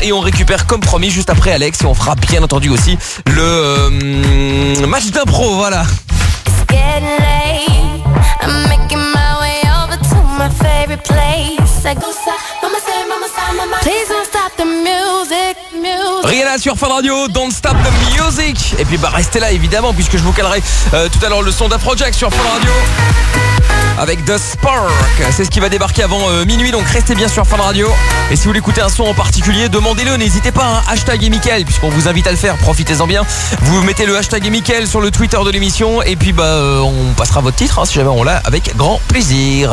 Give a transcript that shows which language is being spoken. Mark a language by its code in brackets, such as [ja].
[fr] Et on récupère comme promis juste après Alex. Et on fera bien entendu aussi le match d'impro, voilà. [en] It's getting late, I'm making my way over to my favorite place. I go side, mama say, mama side, mama. Please don't stop the music, music. [fr] Rihanna sur Fun Radio, don't stop the music. Et puis bah restez là évidemment, puisque je vous calerai tout à l'heure le son d'Afrojack sur Fun Radio avec The Spark. C'est ce qui va débarquer avant minuit, donc restez bien sur Fun Radio. Et si vous voulez écouter un son en particulier, demandez-le, n'hésitez pas, hein, hashtag Mickaël, puisqu'on vous invite à le faire, profitez-en bien. Vous mettez le hashtag Mickaël sur le Twitter de l'émission et puis on passera votre titre, hein, si jamais on l'a, avec grand plaisir.